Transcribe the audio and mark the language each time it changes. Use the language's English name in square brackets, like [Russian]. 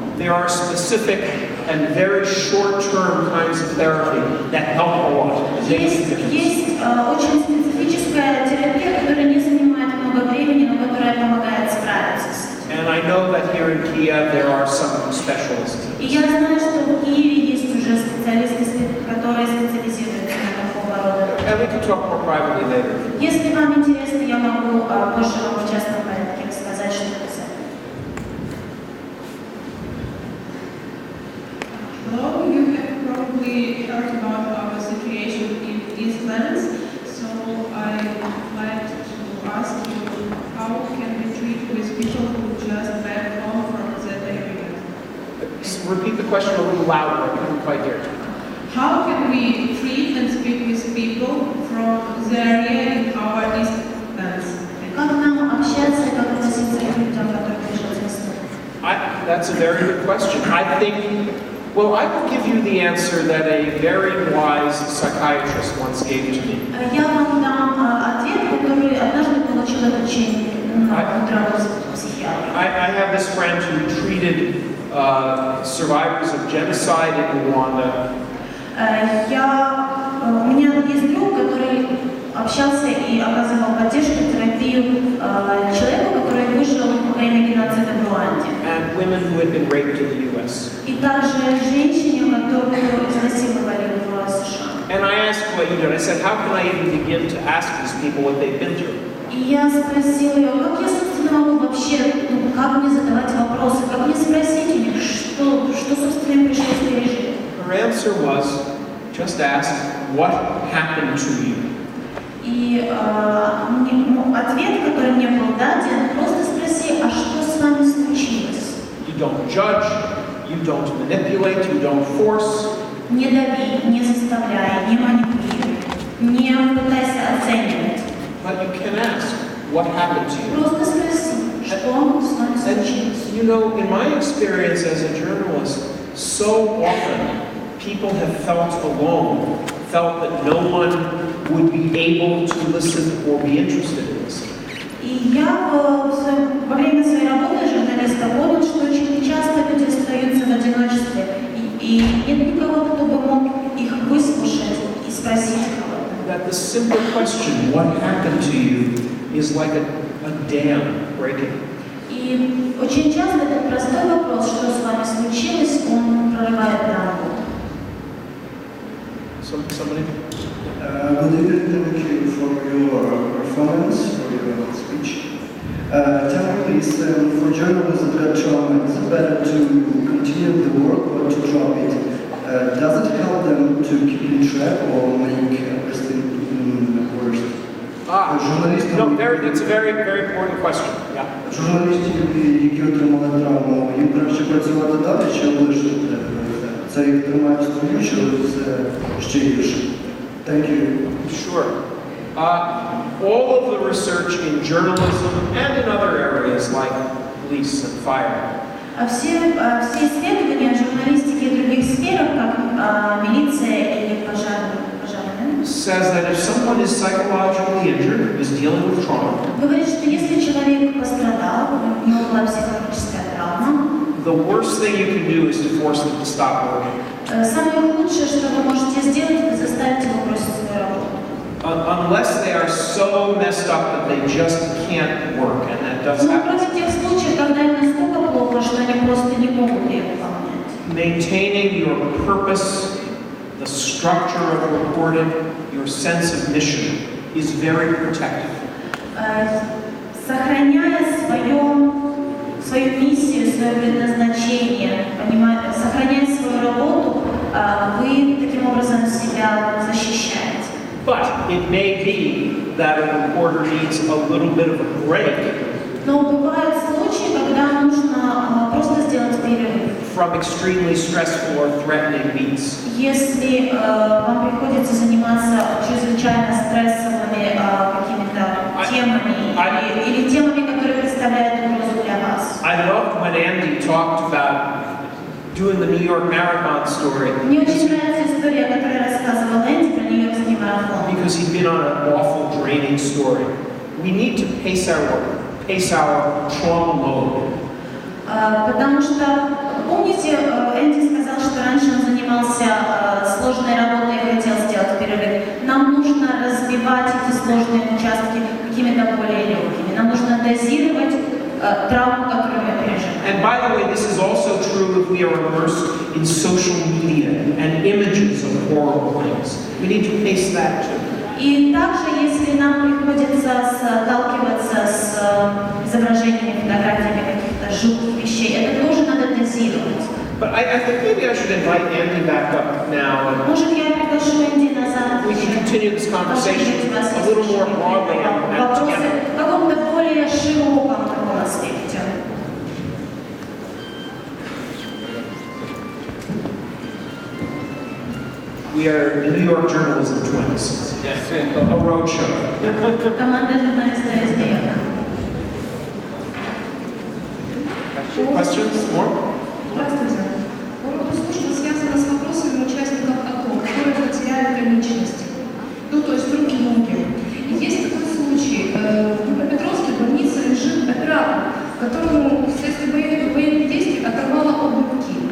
[English] There are specific and very short-term kinds of therapy that help a lot. [Russian] Есть очень специфическая терапия, которая не занимает много времени, но которая помогает справиться с этим. [English] And I know that here in Kiev there are some specialists. [Russian] И я знаю, что в Киеве есть уже специалисты, которые специализируются на такого рода. [English] And we can talk more privately later. [Russian] Если вам интересно, я могу позже вам в частном порядке рассказать, что это за. [English] Hello, you have probably heard about our situation in East Lands, so I'd like to ask you, how can we treat with people who just back home from that area? Repeat the question a little louder, I couldn't quite hear it. How can we treat and speak with people from the area in our East Lands? [Russian] Как нам общаться и как относиться к людям, которые пришли с Востока? [English] That's a very good question. Well, I will give you the answer that a very wise psychiatrist once gave to me. [Russian] Я вам дам ответ, который однажды получил обучение на психиатра. [English] I have this friend who treated survivors of genocide in Rwanda. [Russian] У меня есть друг, который общался и оказывал поддержку, терапию человеку, который выжил во время геноцида в Руанде. [English] And women who had been raped in the U.S. [Russian] И также женщине, которую изнасиловали в США. [English] And I asked what you did. I said, how can I even begin to ask these people what they've been through? [Russian] И я спросила ее, как я, собственно, могу вообще, как мне задавать вопросы, как мне спросить у них, что собственно, им пришлось пережить. [English] Her answer was, just ask, what happened to you? [Russian] И ответ, который мне был даден, просто спроси, а что с вами случилось? [English] You don't judge, you don't manipulate, you don't force. [Russian] Не дави, не заставляй, не манипулируй, не пытайся оценивать. [English] But you can ask, what happened to you? [Russian] Просто спроси, что с вами случилось. [English] And, you know, in my experience as a journalist, so often people have felt alone, felt that no one would be able to listen or be interested in this. [Russian] И я во время своей работы журналиста понял, что очень часто люди остаются в одиночестве, и нет никого, кто бы мог их выслушать и спросить кого-то. [English] That the simple question, what happened to you, is like a dam breaking. [Russian] И очень часто этот простой вопрос, что с вами случилось, он прорывает дамбу. [English] Somebody? Good evening, thank you for your performance, for your speech. Tell me please, for journalists that got trauma, is it better to continue the work or to drop it? Does it help them to keep in track or make everything worse? That's a very, very important question. Yeah. [Ukrainian] Журналісти, які отримали травму, їм краще працювати далі, чи облишити? Це їх тримає в строю, чи це ще гірше? [English] Thank you. Sure. All of the research in journalism and in other areas like police and fire [Russian] Все исследования журналистики и других сферах, как милиция или пожарные, [English] says that if someone is psychologically injured, is dealing with trauma, [Russian] говорит, что если человек пострадал, у него была психологическая травма, [English] the worst thing you can do is to force them to stop working. [Russian] Самое худшее, что вы можете сделать, это заставить его бросить свою работу. [English] Unless they are so messed up that they just can't work, and that does happen. [Russian] Кроме тех случаев, когда им настолько плохо, что они просто не могут ее выполнять. [English] Maintaining your purpose, the structure of reporting, your sense of mission is very protective. [Russian] сохраняя свою миссию, свое предназначение, сохраняя свою работу, вы таким образом себя защищаете. [English] But it may be that a reporter needs a little bit of a break. [Russian] Но бывают случаи, когда нужно просто сделать перерыв. [English] From extremely stressful or threatening beats. [Russian] Если вам приходится заниматься чрезвычайно стрессовыми какими-то темами или темами, которые представляют угрозу для вас. [English] I loved when Andy talked about doing the New York Marathon story. [Russian] Мне очень нравится история, которую рассказывал Энди про Нью-Йоркский марафон. [English] Because he'd been on an awful, draining story. We need to pace our trauma load. [Russian] Потому что, помните, Энди сказал, что раньше он занимался сложной работой и хотел сделать перерыв. Нам нужно разбивать эти сложные участки какими-то более легкими. Нам нужно дозировать травму, которую мы переживаем. [English] And by the way, this is also true if we are immersed in social media and images of horrible things. We need to pace that too. [Russian] И также, если нам приходится сталкиваться с изображениями, фотографиями каких-то жутких вещей, это тоже надо дозировать. [English] But I think maybe I should invite Andy back up now. And [Russian] может, я приглашу Энди назад. [English] We can continue this conversation a little more broadly and together. [Russian] В каком-то более широком таком аспекте. [English] We are the New York journalism twins. Yes. A road show. [Russian] Команда журналиста из Нью-Йорка. [English] Questions? More? [Russian] Здравствуйте. Вопрос службы связано с вопросами участников АТО, которые потеряли конечности. Ну, то есть руки-ноги. Есть такой случай. В Днепропетровске в больнице лежит оператор, которому вследствие военных действий оторвало обе руки.